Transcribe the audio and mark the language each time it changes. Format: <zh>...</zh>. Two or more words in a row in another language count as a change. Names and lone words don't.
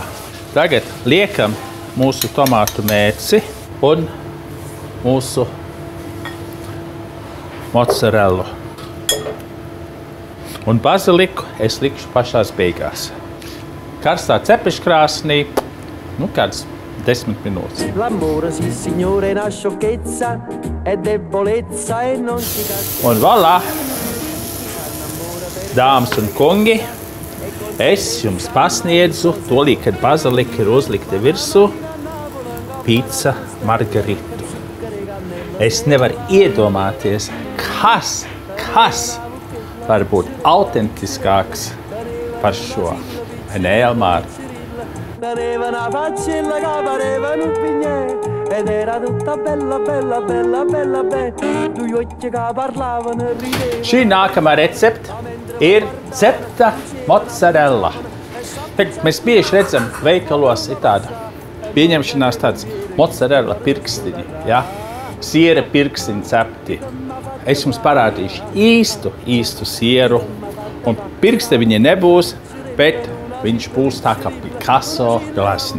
<lv>Tagad liekam mūsu tomātu mēci un mūsu mozzarellu. Un baziliku es likšu pašās beigās. Karstā cepeškrāsnī, kāds 10 minūtes.</lv> <it>L'amore, sì signore, è una sciocchezza, è debolezza e non ci casca.</it> <lv>Un voilà, dāmas un kungi, es jums pasniedzu, tolī, kad bazilika ir uzlikta virsū, pizza margaritu. Es nevaru iedomāties, kas var būt autentiskāks par šo. Nē, Elmāra.</lv> <it>Aveva una faccella che pareva un pignè ed era tutta bella. Due occhi che parlavano e ridevano.</it> <lv>Šī nākamā recepte ir cepta mozzarella. Tagad mēs bieži redzam veikalos ir tāda pieņemšanās tāds mozzarella pirkstiņi, ja? Siera pirkstiņi cepti. Es jums parādīšu īstu sieru, un pirkste viņa nebūs, bet viņš būs tā kā Picasso glasna.</lv>